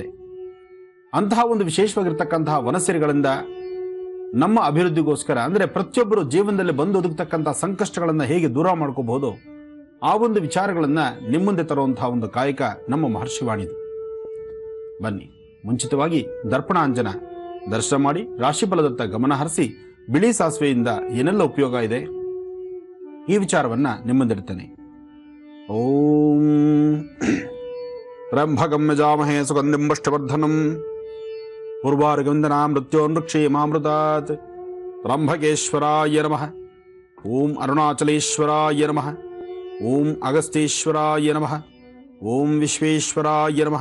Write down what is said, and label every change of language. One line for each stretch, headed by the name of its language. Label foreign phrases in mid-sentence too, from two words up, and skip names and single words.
Kannada: ಅಂತಹ ಒಂದು ವಿಶೇಷವಾಗಿರ್ತಕ್ಕಂತಹ ವನಸಿರಿಗಳಿಂದ ನಮ್ಮ ಅಭಿವೃದ್ಧಿಗೋಸ್ಕರ, ಅಂದರೆ ಪ್ರತಿಯೊಬ್ಬರು ಜೀವನದಲ್ಲಿ ಬಂದು ಒದಗತಕ್ಕಂಥ ಸಂಕಷ್ಟಗಳನ್ನು ಹೇಗೆ ದೂರ ಮಾಡ್ಕೋಬಹುದು, ಆ ಒಂದು ವಿಚಾರಗಳನ್ನು ನಿಮ್ಮ ಮುಂದೆ ತರುವಂತಹ ಒಂದು ಕಾಯಕ ನಮ್ಮ ಮಹರ್ಷಿವಾಣಿದು. ಬನ್ನಿ, ಮುಂಚಿತವಾಗಿ ದರ್ಪಣಾಂಜನ ದರ್ಶನ ಮಾಡಿ ರಾಶಿಫಲದತ್ತ ಗಮನ ಹರಿಸಿ, ಬಿಳಿ ಸಾಸಿವೆಯಿಂದ ಏನೆಲ್ಲ ಉಪಯೋಗ ಇದೆ ಈ ವಿಚಾರವನ್ನ ನಿಮ್ಮಂದಿರ್ತೇನೆ.
Sanskrit: ಓಂ ರಂಭಗಂ ಯಜಾಮಹೇ ಸುಗಂಧಿಂ ಪುಷ್ಟಿವರ್ಧನಂ ಪೂರ್ವಾರ್ಗವಂದನಾ ಮೃತ್ಯೋನ್ಮೃಕ್ಷೇಮಾಮೃತಾತ್. ರಂಭಗೇಶ್ವರಾಯ ನಮಃ. ಓಂ ಅರುಣಾಚಲೇಶ್ವರಾಯ ನಮಃ. ಓಂ ಅಗಸ್ತ್ಯೇಶ್ವರಾಯ ನಮಃ. ಓಂ ವಿಶ್ವೇಶ್ವರಾಯ ನಮಃ.